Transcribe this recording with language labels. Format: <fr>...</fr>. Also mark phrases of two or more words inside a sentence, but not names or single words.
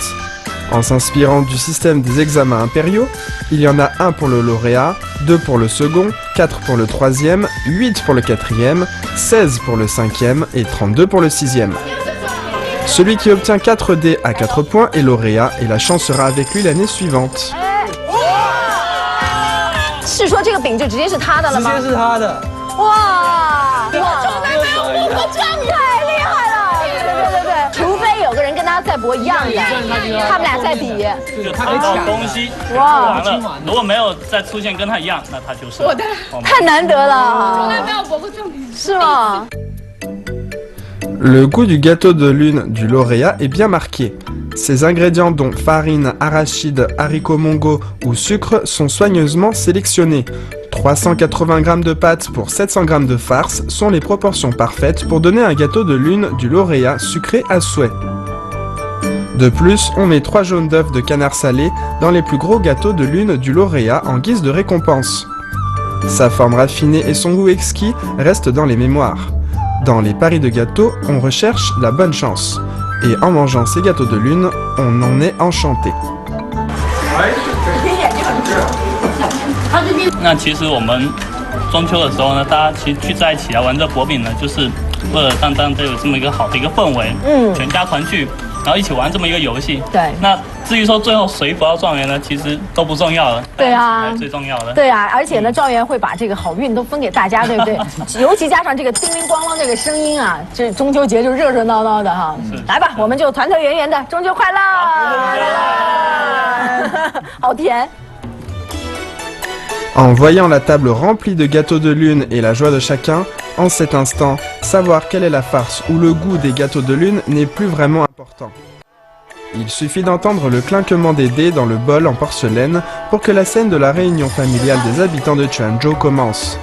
<fr>En s'inspirant du système des examens impériaux, il y en a 1 pour le lauréat, 2 pour le second, 4 pour le troisième, 8 pour le quatrième, 16 pour le cinquième et 32 pour le sixième. Celui qui obtient 4 dés à 4 points est lauréat et la chance sera avec lui l'année suivante.</fr> <zh>是说这个饼就直接是他的了吗？直接是他的。哇！我从来没有博过这样，太厉害了！对，除非有个人跟他再博一样的，他们俩再比。就他得抢东西，哇！如果没有再出现跟他一样，那他就是我的。太难得了，从来没有博过这种饼。是吗？</zh> <fr>Le goût du gâteau de lune du lauréat est bien marqué. Ses ingrédients dont farine, arachide, haricots mongo ou sucre sont soigneusement sélectionnés. 380 g de pâte pour 700 g de farce sont les proportions parfaites pour donner un gâteau de lune du lauréat sucré à souhait. De plus, on met 3 jaunes d'œufs de canard salé dans les plus gros gâteaux de lune du lauréat en guise de récompense. Sa forme raffinée et son goût exquis restent dans les mémoires. Dans les paris de gâteaux, on recherche la bonne chance. Et en mangeant ces gâteaux de lune, on en est enchanté.</fr> <zh>那其实我们中秋的时候呢，大家其实聚在一起来玩这薄饼呢，就是为了让大家有这么一个好的一个氛围，全家团聚，然后一起玩这么一个游戏。对。那至于说最后谁得到状元呢，其实都不重要了。对啊，最重要的。对啊，而且呢，状元会把这个好运都分给大家，对不对？尤其加上这个叮铃咣啷这个声音啊，这中秋节就热热闹闹的哈。来吧，我们就团团圆圆的，中秋快乐！好甜。</zh> <fr>En voyant la table remplie de gâteaux de lune et la joie de chacun, en cet instant, savoir quelle est la farce ou le goût des gâteaux de lune n'est plus vraiment important. Il suffit d'entendre le clinquement des dés dans le bol en porcelaine pour que la scène de la réunion familiale des habitants de Quanzhou commence.</fr>